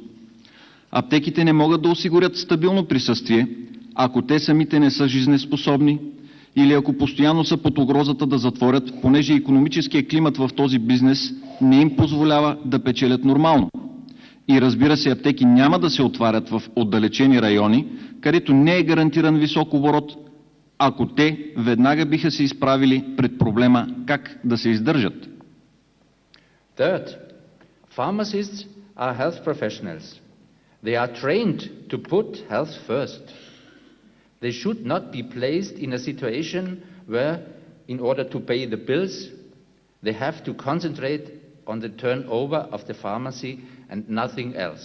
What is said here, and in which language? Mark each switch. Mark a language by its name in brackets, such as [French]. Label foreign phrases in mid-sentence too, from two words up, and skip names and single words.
[Bulgarian] Аптеките не могат да осигурят стабилно присъствие, ако те самите не са жизнеспособни или ако постоянно са под угрозата да затворят, понеже икономическият климат в този бизнес не им позволява да печелят нормално. И разбира се, аптеки няма да се отварят в отдалечени райони, където не е гарантиран висок оборот, ако те веднага биха се изправили пред проблема как да се издържат. [English] Third, pharmacists are health professionals. They are trained to put health first. They should not be placed in a situation where in order to pay the bills, they have to concentrate on the turnover of the pharmacy and nothing else.